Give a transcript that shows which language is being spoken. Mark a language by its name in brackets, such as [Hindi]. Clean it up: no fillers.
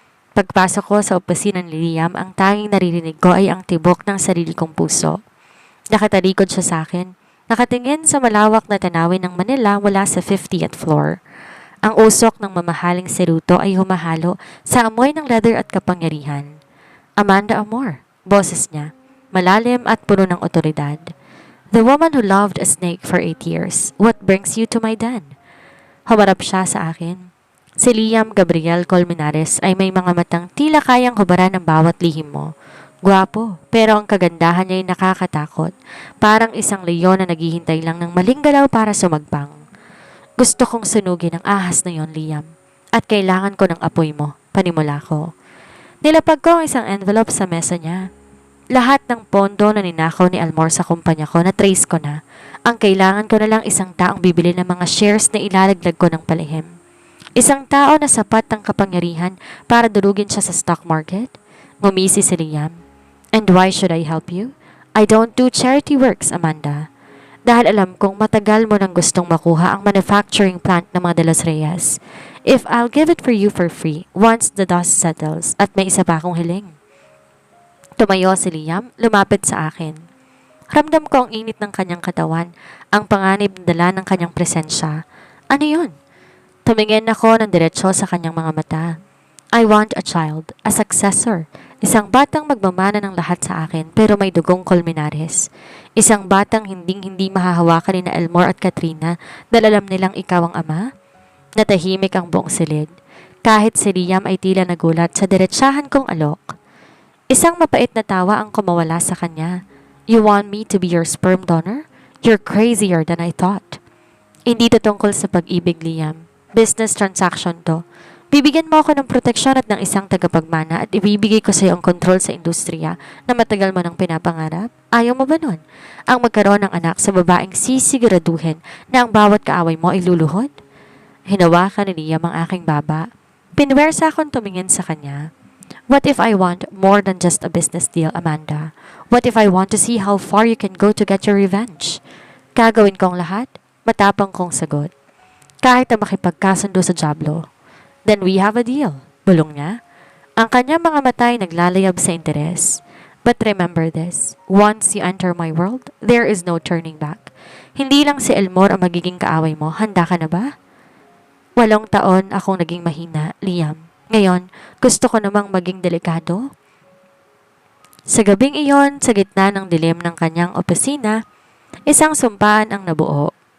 [Filipino] Pagpasok ko sa opisina ni Liam, ang tanging naririnig ko ay ang tibok ng sarili kong puso. Nakatalikod siya sa akin. Nakatingin sa malawak na tanawin ng Manila mula sa 50th floor. Ang usok ng mamahaling seruto ay humahalo sa amoy ng leather at kapangyarihan. Amanda Amor, boses niya, malalim at puno ng otoridad. [English] The woman who loved a snake for 8 years. What brings you to my den? [Filipino] Humarap siya sa akin. Si Liam Gabriel Colmenares ay may mga matang tila kayang hubaran ng bawat lihim mo. Gwapo, pero ang kagandahan niya ay nakakatakot. Parang isang leon na naghihintay lang ng maling galaw para sumagpang. Gusto kong sunugin ang ahas na yon, Liam. At kailangan ko ng apoy mo, panimula ko. Nilapag ko ang isang envelope sa mesa niya. Lahat ng pondo na ninakaw ni Almor sa kumpanya ko na trace ko na. Ang kailangan ko na lang isang taong bibili ng mga shares na ilalaglag ko ng palihim. Isang tao na sapat ng kapangyarihan para durugin siya sa stock market. Ngumisi si Liam. [English] And why should I help you? I don't do charity works, Amanda. [Filipino] Dahil alam kong matagal mo nang gustong makuha ang manufacturing plant ng mga De Los Reyes. [English] If I'll give it for you for free, once the dust settles, at may isa pa akong hiling. [Filipino] Tumayo si Liam, lumapit sa akin. Ramdam ko ang init ng kanyang katawan, ang panganib na dala ng kanyang presensya. Ano yun? Tumingin ako ng diretsyo sa kanyang mga mata. [English] I want a child, a successor. [Filipino] Isang batang magmamana ng lahat sa akin pero may dugong Colmenares. Isang batang hinding-hindi mahahawakan ni na Elmore at Katrina dahil alam nilang ikaw ang ama. Natahimik ang buong silid. Kahit si Liam ay tila nagulat sa diretsahan kong alok. Isang mapait na tawa ang kumawala sa kanya. [English] You want me to be your sperm donor? You're crazier than I thought. [Filipino] Hindi to tungkol sa pag-ibig, Liam. Business transaction to. Bibigyan mo ako ng proteksyon at ng isang tagapagmana at ibibigay ko sa iyo ang kontrol sa industriya na matagal mo nang pinapangarap. Ayaw mo ba nun? Ang magkaroon ng anak sa babaeng sisiguraduhin na ang bawat kaaway mo ay luluhod? Hinawakan ni Liam ang aking baba. Pinwersa akong tumingin sa kanya. [English] What if I want more than just a business deal, Amanda? What if I want to see how far you can go to get your revenge? [Filipino] Gagawin ko ang lahat? Matapang kong sagot. Kahit na makipagkasundo sa Diablo. [English] Then we have a deal. Bulong niya. [Filipino] Ang kanyang mga mata ay naglalayab sa interes. [English] But remember this. Once you enter my world, there is no turning back. [Filipino] Hindi lang si Elmore ang magiging kaaway mo. Handa ka na ba? 8 taon akong naging mahina, Liam. Ngayon, gusto ko namang maging delikado. Sa gabing iyon, sa gitna ng dilim ng kanyang opisina, isang sumpaan ang nabuo.